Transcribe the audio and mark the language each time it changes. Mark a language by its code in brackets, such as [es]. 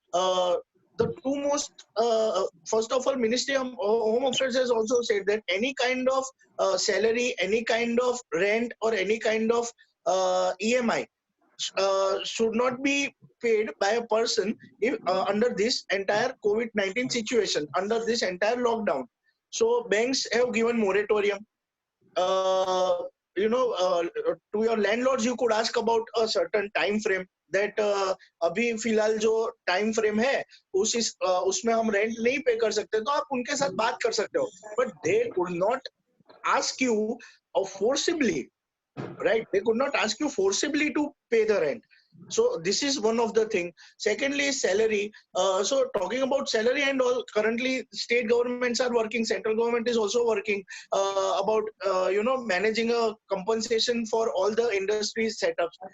[en] The two most first of all, Ministry of Home Affairs has also said that any kind of salary, any kind of rent, or any kind of EMI should not be paid by a person if under this entire COVID-19 situation, under this entire lockdown. So banks have given moratorium. To your landlords, you could ask about a certain time frame, that [hi] अभी फिलहाल जो time frame है उसमें हम rent नहीं पे कर सकते, तो आप उनके साथ बात कर सकते हो, [en] but they could not ask you forcibly, right? They could not ask you forcibly to pay the rent. So this is one of the thing. Secondly is salary. So talking about salary and all, currently state governments are working, central government is also working about managing a compensation for all the industry setups.